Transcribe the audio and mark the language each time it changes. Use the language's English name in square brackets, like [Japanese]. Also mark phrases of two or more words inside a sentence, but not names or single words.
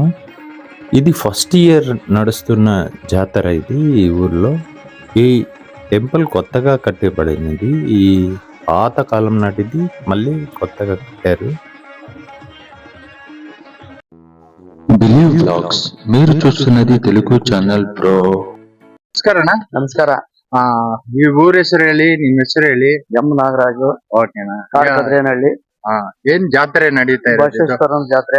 [Telugu] ఇది [English] first year [Telugu] నడుస్తున్న జాతర. ఈ ఊర్లో ఈ టెంపుల్ కొత్తగా కట్టబడినది. ఈ పాత కాలం నాటిది మళ్ళీ కొత్తగా కట్టారు. బిలీవ్ వ్లాగ్స్ మీరు చూస్తున్నది తెలుగు ಚಾನಲ್ ಬ್ರೋ. [Kannada] ನಮಸ್ಕಾರ ಅಣ್ಣ. ನಮಸ್ಕಾರ. ಈ ಊರ ಹೆಸರು ಹೇಳಿ, ನಿಮ್ ಹೆಸರು ಹೇಳಿ. ಎಂ ನಾಗರಾಜು, ಓಕೆನಾ? ಕದ್ರೇನಹಳ್ಳಿ. ಏನ್ ಜಾತ್ರೆ ನಡೀತಾ ಇದೆ? ಬಸವೇಶ್ವರನ ಜಾತ್ರೆ.